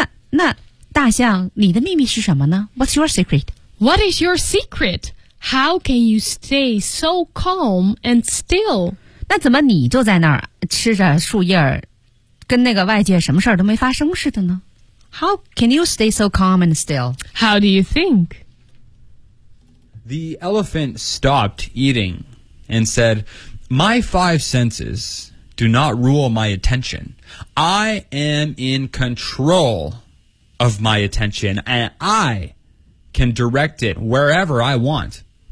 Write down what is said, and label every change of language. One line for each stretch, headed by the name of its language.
Chinese: 那大象，你的秘密是什么呢？
English: What is your secret? How can you stay so calm and still?
Chinese: 那怎么你就在那儿吃着树叶儿，跟那个外界什么事儿都没发生似的呢？
English: How can you stay so calm and still? How do you think? The elephant stopped eating and said, My five senses do not rule my attention. I am in control of my attention, and I can direct it wherever I want.